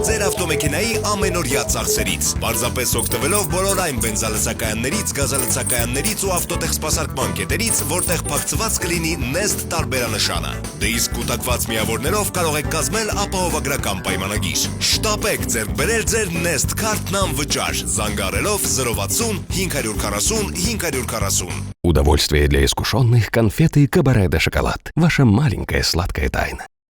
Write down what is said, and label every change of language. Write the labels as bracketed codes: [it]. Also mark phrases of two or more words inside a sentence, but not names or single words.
[hy] ձեր ավտոմեքենայի ամենօրյա ծախսերից, պարզապես օգտվելով բոլոր այն բենզալցակայաններից, գազալցակայաններից ու ավտոտեխսպասարկման կետերից, որտեղ փակցված կլինի Nest տարբերանշանը։ Դե իսկ կուտակված միավորներով կարող եք կազմել ապահովագրական պայմանագիր։ Շտապեք ձեռք բերել ձեր Nest քարտն անվճար, զանգահարելով 060 540 540։ [ru] Удовольствие для искушенных — конфеты Кабаре де Шоколад. Ваша маленькая сладкая тайна.